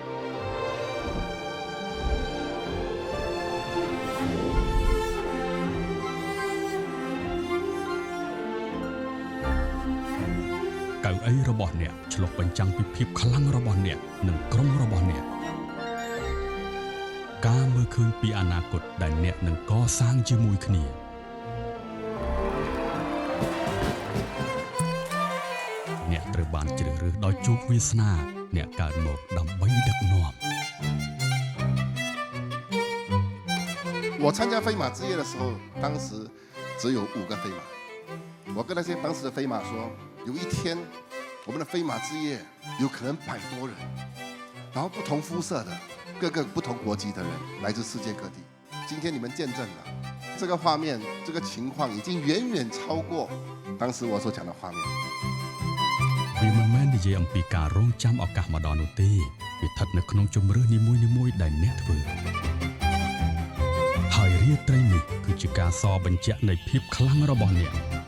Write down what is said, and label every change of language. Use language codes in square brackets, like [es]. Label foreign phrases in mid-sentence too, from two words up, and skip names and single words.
[km] កៅអីរបស់អ្នកឆ្លុះបញ្ចាំងពីភាពខ្លាំងរបស់អ្នកនិងក្រុមរបស់អ្នកការមើលឃើញពីអនាគតដែលអ្នកនឹងកសាងជាមួយគ្នា អ្នកត្រូវបានជ្រើសរើសដោយជោគវាសនាអ្នកកើតមកដើម្បីដឹកនាំ [zh] 我参加飞马之夜的时候，当时只有5个飞马。我跟那些当时的飞马说，有一天我们的飞马之夜有可能100多人，然后不同肤色的、各个不同国籍的人来自世界各地。今天你们见证了这个画面，这个情况已经远远超过当时我所讲的画面。 [km] វាមិនមែននិយាយអំពីការរងចាំឱកាសមកដល់នោះទេវាស្ថិតនៅក្នុងជំរឿននីមួយៗដែលអ្នកធ្វើហើយរាត្រីនេះគឺជាការសបញ្ជាក់នៃភាពខ្លាំងរបស់អ្នក